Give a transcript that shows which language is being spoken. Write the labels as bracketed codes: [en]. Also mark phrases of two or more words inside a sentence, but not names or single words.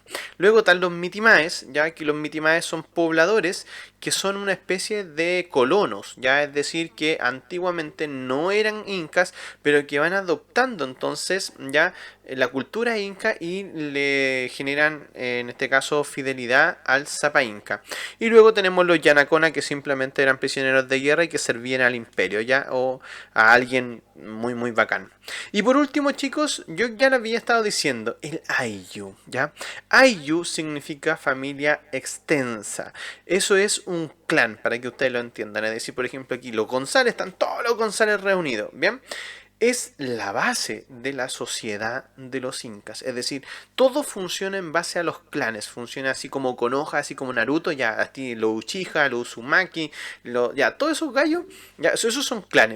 [es] Luego están los mitimaes, ya que los mitimaes son pobladores que son una especie de colonos, ya es decir, que antiguamente no eran incas, pero que van adoptando entonces ya la cultura inca y le generan, en este caso, fidelidad al Sapa Inca. Y luego tenemos los Yanacona, que simplemente eran prisioneros de guerra y que servían al imperio, ya, o a alguien muy bacán. Y por último, chicos, yo ya lo había estado diciendo, el Ayllu, ¿ya? Ayllu significa familia extensa. Eso es un clan, para que ustedes lo entiendan. Es decir, por ejemplo, aquí los González, están todos los González reunidos, ¿bien? Es la base de la sociedad de los incas. Es decir, todo funciona en base a los clanes. Funciona así como Konoha, así como Naruto, ya, así los Uchiha, los Uzumaki, ya, todos esos gallos, ya, esos son clanes.